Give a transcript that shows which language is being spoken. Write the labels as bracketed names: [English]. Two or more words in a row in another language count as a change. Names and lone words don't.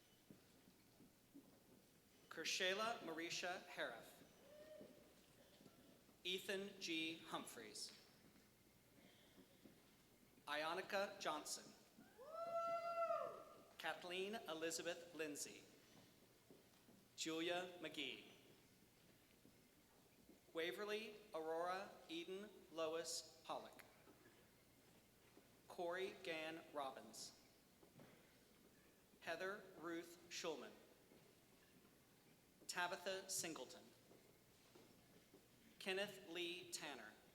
[English] Kershayla Marisha Harif. Ethan G. Humphreys. Ionica Johnson. Kathleen Elizabeth Lindsay. Julia McGee. Waverly Aurora Eden Lois Pollock. Corey Gann Robbins. Heather Ruth Schulman. Tabitha Singleton. Kenneth Lee Tanner.